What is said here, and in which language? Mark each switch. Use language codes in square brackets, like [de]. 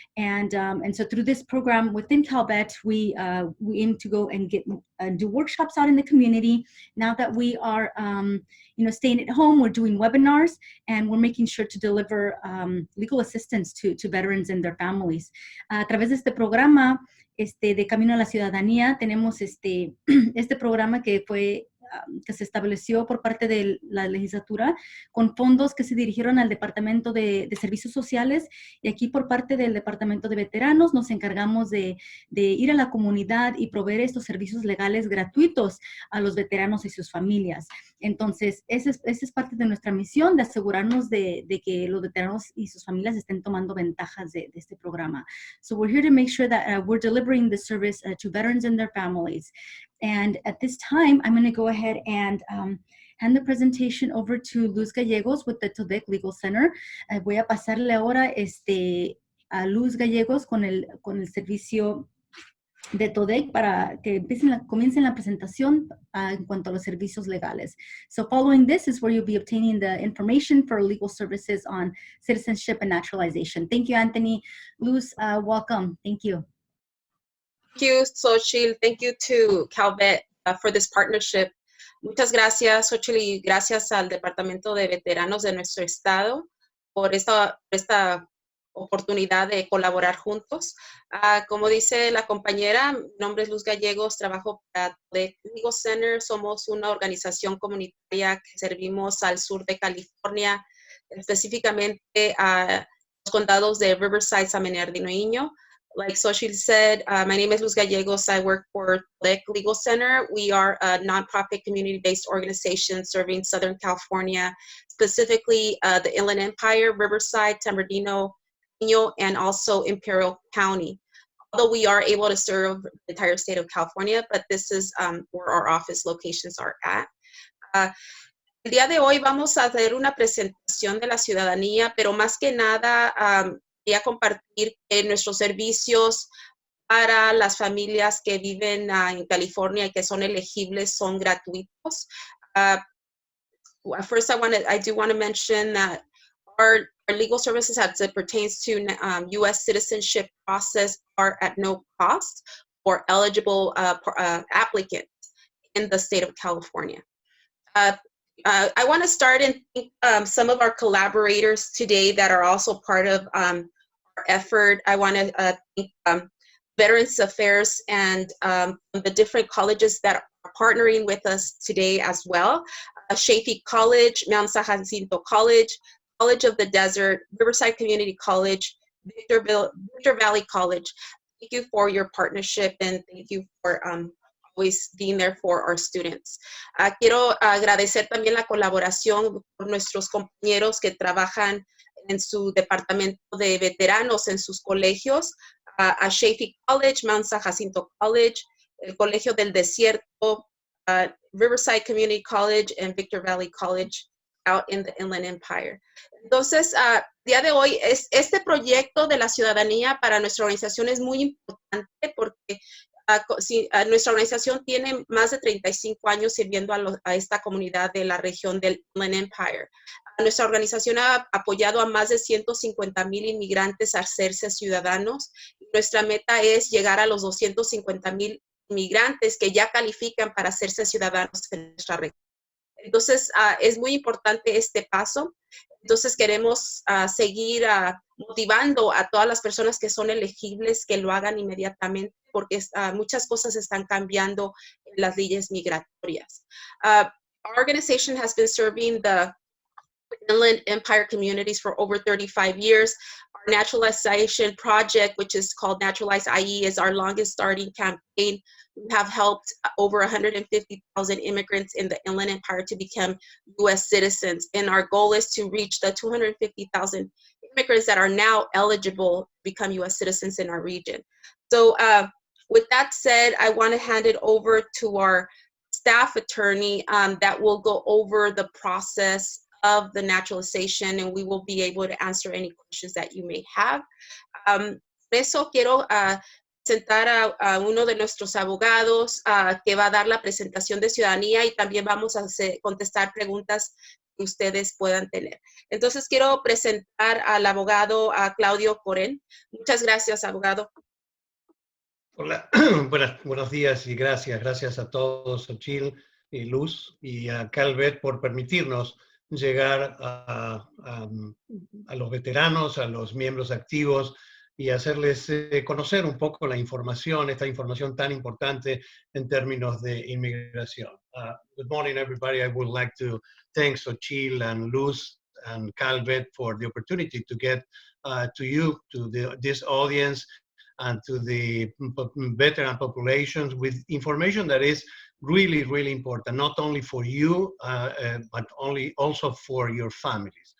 [en] And so through this program within CalVet, we aim to go and do workshops out in the community. Now that we are staying at home, we're doing webinars, and we're making sure to deliver legal assistance to veterans and their families. [es] A través de este programa, de Camino a la Ciudadanía, tenemos este programa que se estableció por parte de la legislatura con fondos que se dirigieron al Departamento de Servicios Sociales, y aquí por parte del Departamento de Veteranos nos encargamos de ir a la comunidad y proveer estos servicios legales gratuitos a los veteranos y sus familias. Entonces, esa es parte de nuestra misión, de asegurarnos de que los veteranos y sus familias estén tomando ventajas de este programa. [en] So we're here to make sure that we're delivering the service to veterans and their families. And at this time, I'm going to go ahead and hand the presentation over to Luz Gallegos with the TODEC Legal Center. [es] Voy a pasarle ahora a Luz Gallegos con el servicio de TODEC para que comiencen la presentación en cuanto a los servicios legales. [en] So following this is where you'll be obtaining the information for legal services on citizenship and naturalization. Thank you, Anthony. Luz, welcome. Thank you. Thank you, Xochitl. Thank you to CalVet for this partnership. [es] Muchas gracias, Xochitl, y gracias al Departamento de Veteranos de nuestro estado por esta oportunidad de colaborar juntos. Como dice la compañera, mi nombre es Luz Gallegos, trabajo para The Legal Center. Somos una organización comunitaria que servimos al sur de California, específicamente a los condados de Riverside, San Bernardino y Inyo. [en] Like Xochitl said, my name is Luz Gallegos. I work for the Legal Center. We are a nonprofit community-based organization serving Southern California, specifically the Inland Empire, Riverside, San Bernardino, and also Imperial County. Although we are able to serve the entire state of California, but this is where our office locations are at. [es] El día de hoy vamos a hacer una presentación de la ciudadanía, pero más que nada quería compartir que nuestros servicios para las familias que viven en California y que son elegibles son gratuitos. [en] First, I do want to mention that our legal services as it pertains to U.S. citizenship process are at no cost for eligible applicants in the state of California. I want to start and thank some of our collaborators today that are also part of our effort. I want to thank Veterans Affairs and the different colleges that are partnering with us today as well. Shafi College, Mount San Jacinto College, College of the Desert, Riverside Community College, Victor Valley College. Thank you for your partnership, and thank you for always being there for our students. [es] Quiero agradecer también la colaboración por nuestros compañeros que trabajan en su departamento de veteranos en sus colegios, a Shafi College, Mount San Jacinto College, el Colegio del Desierto, Riverside Community College, and Victor Valley College out in the Inland Empire. Entonces, día de hoy, este proyecto de la ciudadanía para nuestra organización es muy importante porque nuestra organización tiene más de 35 años sirviendo a esta comunidad de la región del Inland Empire. Nuestra organización ha apoyado a más de 150,000 inmigrantes a hacerse ciudadanos. Nuestra meta es llegar a los 250,000 inmigrantes que ya califican para hacerse ciudadanos en nuestra región. Entonces, es muy importante este paso. Entonces, queremos seguir motivando a todas las personas que son elegibles que lo hagan inmediatamente, porque muchas cosas están cambiando en las leyes migratorias. [en] Our organization has been serving the Inland Empire communities for over 35 years. Our naturalization project, which is called Naturalize IE, is our longest starting campaign. We have helped over 150,000 immigrants in the Inland Empire to become U.S. citizens. And our goal is to reach the 250,000 immigrants that are now eligible to become U.S. citizens in our region. So with that said, I want to hand it over to our staff attorney that will go over the process of the naturalization, and we will be able to answer any questions that you may have. [es] Por eso quiero presentar a uno de nuestros abogados que va a dar la presentación de ciudadanía, y también vamos a contestar preguntas que ustedes puedan tener. Entonces quiero presentar al abogado Claudio Corén. Muchas gracias, abogado. Hola, buenos días y gracias a todos, Xochitl y Luz y a Calvet por permitirnos llegar a los veteranos, a los miembros activos y hacerles conocer un poco la información, esta información tan importante en términos de inmigración. [en] Good morning, everybody. I would like to thank Xochitl and Luz and Calvet for the opportunity to get to you, to this audience, and to the veteran populations with information that is really, really important, not only for you, but also for your families.